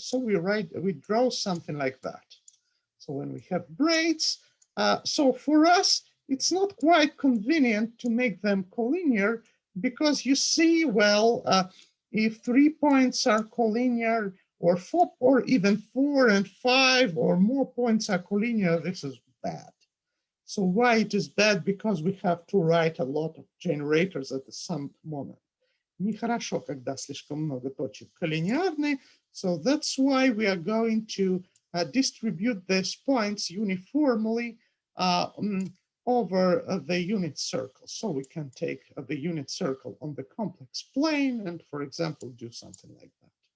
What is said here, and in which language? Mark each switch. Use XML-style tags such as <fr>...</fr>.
<en>So we draw something like that. So when we have braids, so for us, it's not quite convenient to make them collinear because you see, well, if 3 points are collinear or even 4 and 5 or more points are collinear, this is bad. So why it is bad? Because we have to write a lot of generators at the same moment.</en> <ru>Нехорошо, когда слишком много точек коллинеарны.</ru> <en>So that's why we are going to distribute these points uniformly over the unit circle. So we can take the unit circle on the complex plane and, for example, do something like that.</en>